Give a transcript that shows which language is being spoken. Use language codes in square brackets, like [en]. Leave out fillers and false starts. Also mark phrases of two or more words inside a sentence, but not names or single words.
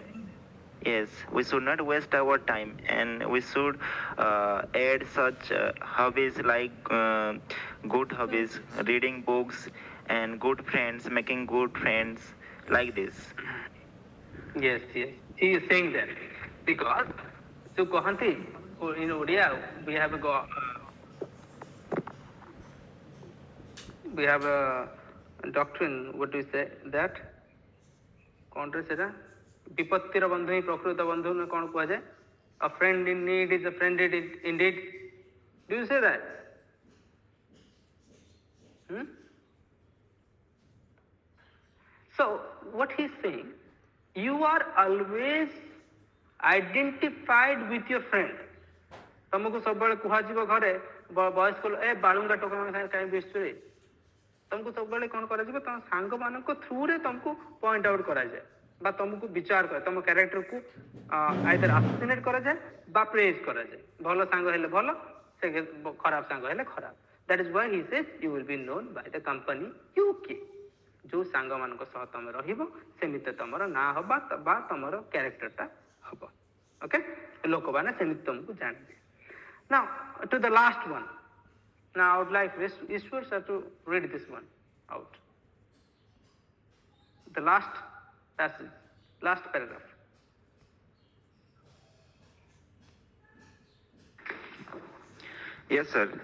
[en] Yes, we should not waste our time, and we should add such hobbies like good hobbies, reading books, and good friends, making good friends, like this. Yes, yes. He is saying that because so Kohanti in Odia we have a doctrine. What do you say that? [or] କଣରେ ସେଟା ବିପତ୍ତିର ବନ୍ଧୁ ହିଁ ପ୍ରକୃତ ବନ୍ଧୁ ନା କଣ କୁହାଯାଏ? [en] A friend in need is a friend indeed. Do you say that? So what he's saying, you are always identified with your friend. [or] ତମକୁ ସବୁବେଳେ କୁହାଯିବ ଘରେ ବୟସ୍କ ଏ ବାଳୁଙ୍ଗା ଟୋକା ସାଙ୍ଗେ କାହିଁ ମିଶୁରେ? ତମକୁ ସବୁବେଳେ କଣ କରାଯିବ? ତମ ସାଙ୍ଗମାନଙ୍କ ଥ୍ରୁରେ ତମକୁ [en] point out [or] କରାଯାଏ ବା ତମକୁ ବିଚାର କରାଯାଏ, ତମ କ୍ୟାରେକ୍ଟରକୁ ଆଇଦର ଆସୋସିନେଟ୍ କରାଯାଏ ବା ପ୍ରେଜ୍ କରାଯାଏ। ଭଲ ସାଙ୍ଗ ହେଲେ ଭଲ, ସେ ଖରାପ ସାଙ୍ଗ ହେଲେ ଖରାପ। [en] that is why he says you will be known by the company you keep. [or] ଯୋଉ ସାଙ୍ଗମାନଙ୍କ ସହ ତମେ ରହିବ ସେମିତି ତମର ନାଁ ହବା ବା ତମର କ୍ୟାରେକ୍ଟରଟା ହବ। [en] ଓକେ, [or] ଲୋକମାନେ ସେମିତି ତମକୁ ଜାଣିବେ। [en] Now to the last one. Now I would like Ishwar sir to read this one out. The last passage, last paragraph. Yes, sir.